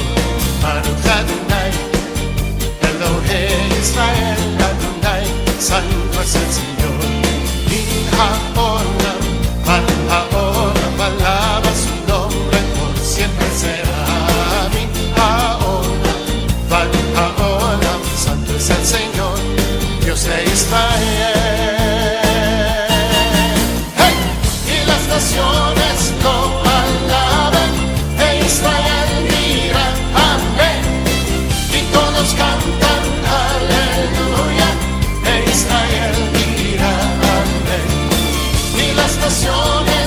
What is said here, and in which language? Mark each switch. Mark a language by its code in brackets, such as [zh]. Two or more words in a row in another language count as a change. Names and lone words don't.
[he] ברוך אדוני אלוהי ישראל אדוני, [es] Santo es el Señor. [he] מן העולם מן העולם, [es] alaba su nombre, por siempre será. [he] מן העולם מן העולם, [es] Santo es el Señor, Dios de Israel. Naciones lo alaban, e Israel mira, amén, y todos cantan aleluya, e Israel mira, amén, y las naciones